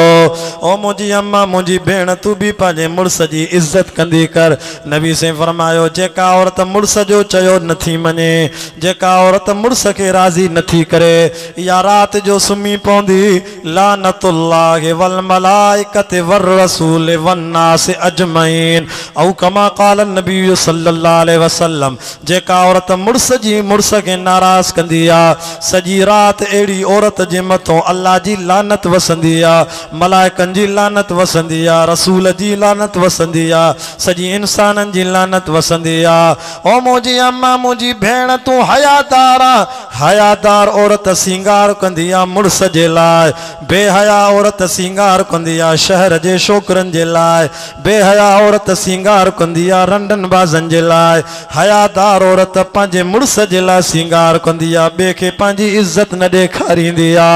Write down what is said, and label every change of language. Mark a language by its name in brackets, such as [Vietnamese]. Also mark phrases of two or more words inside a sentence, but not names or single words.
[Sindhi] ओ मुंहिंजी अम्मा मुंहिंजी भेण तू बि पंहिंजे मुड़स जी इज्जत कंदी कर। नबी से फरमायो जेका औरत मुड़स जो चयो नथी मञे, जेका औरत मुड़स के राज़ी नथी करे, या रात जो सुम्ही पवंदी [Arabic] لعنة الله والملائكة والرسول والناس أجمعين أو كما قال النبي صلى الله عليه وسلم. [Sindhi] जेका औरत मुड़स के नाराज़ कंदी आ, सजी रात एड़ी औरत जे मथों अल्लाह जी लानत वसंदी आ, मलाइकनि जी लानत वसंदी आ, रसूल जी लानत लानत वसंदी आ, सजी इंसानन जी लानत वसंदी आ। ओ मुझी अम्मा मुझी भेण तू हयादार आ, हयादार औरत सिंगार कंदी आ मुड़स जे लाइ, बेहया औरत सिंगार कंदी आ शहर जे छोकरन जे लाइ, बेहया औरत सिंगार कंदी आ रंडन बाजन जे लाइ, हयादार औरत पंहिंजे मुड़स जे लाइ सिंगार कंदी आ, ॿिए खे पंहिंजी इज्जत न ॾेखारींदी आ।